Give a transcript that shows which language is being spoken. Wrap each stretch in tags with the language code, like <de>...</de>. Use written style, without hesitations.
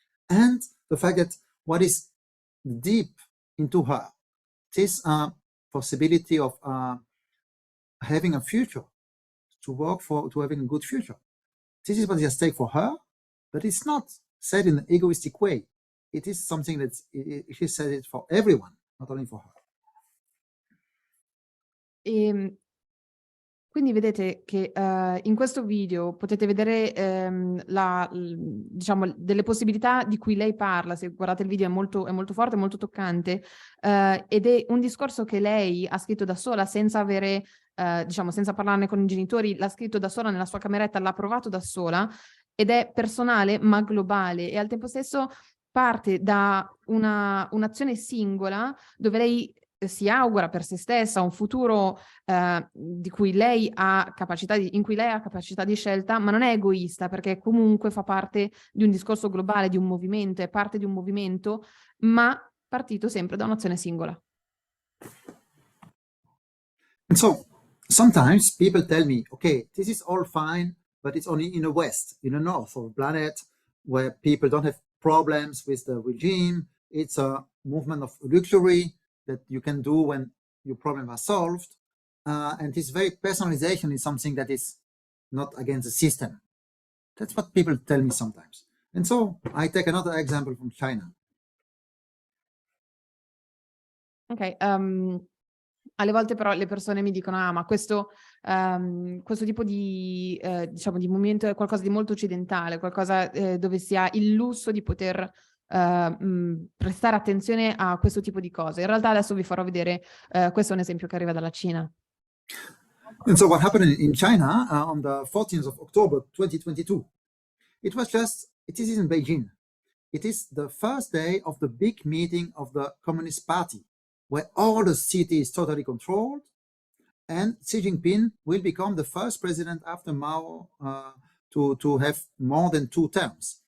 <en>And the fact that what is deep into her, this possibility of having a future, to work for, to having a good future. This is what is at stake for her, but it's not said in an egoistic way. It is something that she said it for everyone, not only for her.</en> <it>Quindi vedete che in questo video potete vedere diciamo, delle possibilità di cui lei parla. Se guardate il video è molto forte, è molto toccante, ed è un discorso che lei ha scritto da sola senza avere, diciamo, senza parlarne con i genitori, l'ha scritto da sola nella sua cameretta, l'ha provato da sola, ed è personale ma globale, e al tempo stesso parte da un'azione singola dove lei si augura per se stessa un futuro di cui lei ha capacità in cui lei ha capacità di scelta, ma non è egoista, perché comunque fa parte di un discorso globale, di un movimento, è parte di un movimento, ma partito sempre da un'azione singola.</it> <en>And so sometimes people tell me, okay, this is all fine, but it's only in the West, in the North of the planet, where people don't have problems with the regime. It's a movement of luxury that you can do when your problems are solved. And this very personalization is something that is not against the system. That's what people tell me sometimes. And so I take another example from China.</en> <it>Ok, alle volte però le persone mi dicono, ma questo tipo di, diciamo, di movimento è qualcosa di molto occidentale, qualcosa dove si ha il lusso di poter prestare attenzione a questo tipo di cose. In realtà adesso vi farò vedere, questo è un esempio che arriva dalla Cina.</it> <en>And so what happened in China on the 14th of October 2022, it is in Beijing. It is the first day of the big meeting of the Communist Party, where all the city is totally controlled, and Xi Jinping will become the first president after Mao to have more than 2 terms.</en>